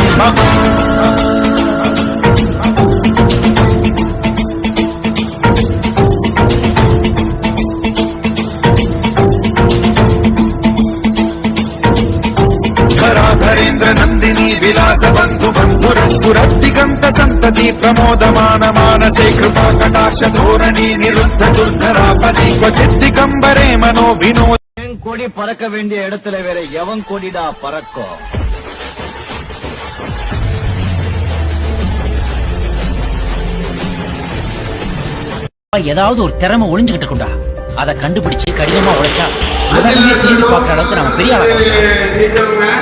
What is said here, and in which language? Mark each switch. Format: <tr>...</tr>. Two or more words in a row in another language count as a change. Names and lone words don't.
<sa>धराधरेन्द्र नन्दिनी विलास बन्धु बन्धुरस्फुरद्दिगन्त सन्तति प्रमोदमान मानसे कृपा कटाक्ष धोरणी निरुद्ध दुर्धरापदि क्वचिद्दिगम्बरे मनो विनोद</sa> <ta>கொடி பறக்க வேண்டிய இடத்துல வேற எவன் கொடிடா பறக்கும்? ஏதாவது ஒரு திறமை ஒளிஞ்சுகிட்டு இருக்கும்டா. அதை கண்டுபிடிச்சு கடினமா உழைச்சா உலகமே திரும்பி பாக்குற அளவுக்கு நாம பெரிய ஆளாகலாம்.</ta>